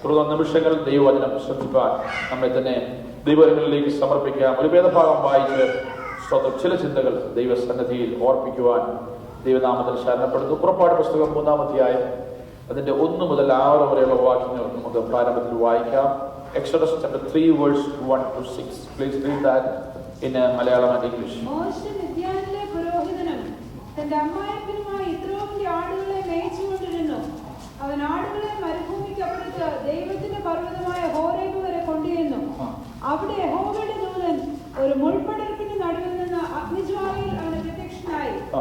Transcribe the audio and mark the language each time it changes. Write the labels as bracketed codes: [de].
[ml] നിമിഷങ്ങൾ ദൈവവചനം ശ്രദ്ധിക്കാൻ നമ്മെ തന്നെ ദൈവങ്ങളിലേക്ക് സമർപ്പിക്കാം. ഒരു വേദഭാഗം വായിച്ച് സ്വന്തം ചില ചിന്തകൾ ദൈവസന്നിധിയിൽ ഓർപ്പിക്കുവാൻ ദൈവനാമത്തിൽ ശരണപ്പെടുന്നു. പുറപ്പാട് പുസ്തകം 3-ാം അധ്യായം അതിന്റെ 1 മുതൽ 6 വരെയുള്ള വാക്യങ്ങൾ നമുക്ക് പ്രാരംഭത്തിൽ വായിക്കാം. [en] Exodus chapter 3 verse 1 to 6. Please read that in Malayalam and English. [ml] മോശെ മിദ്യാനിലെ പുരോഹിതനും തന്റെ അമ്മായപ്പനുമായ യിത്രോവിന്റെ ആടുകളെ മേയിച്ചുകൊണ്ടിരുന്നു. അവൻ ആടുകളെ മരുഭൂമിക്കപ്പുറത്ത് ദൈവത്തിന്റെ പർവ്വതമായ ഹോരേബ് വരെ കൊണ്ടുവന്നു. അവിടെ യഹോവയുടെ ദൂതൻ ഒരു മുൾപടർപ്പിന് നടുവിൽ നിന്ന് അഗ്നിജ്വാലയിൽ അവന് പ്രത്യക്ഷനായി.